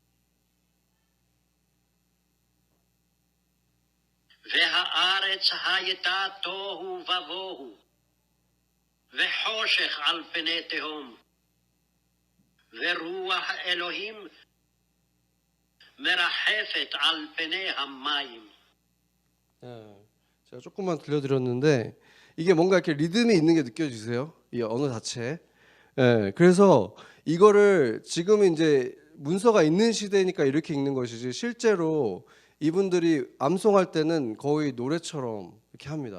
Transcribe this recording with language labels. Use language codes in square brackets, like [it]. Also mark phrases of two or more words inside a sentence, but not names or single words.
[he] והארץ הייתה תוהו ובוהו, וחושך על פני תהום, ורוח אלוהים מרחפת על פני המים. [ko] 제가 조금만 들려드렸는데 이게 뭔가 이렇게 리듬이 있는 게 느껴지세요? 이 언어 자체에. 그래서 이거를 지금 이제 문서가 있는 시대니까 이렇게 읽는 것이지 실제로 이분들이 암송할 때는 거의 노래처럼 이렇게 합니다.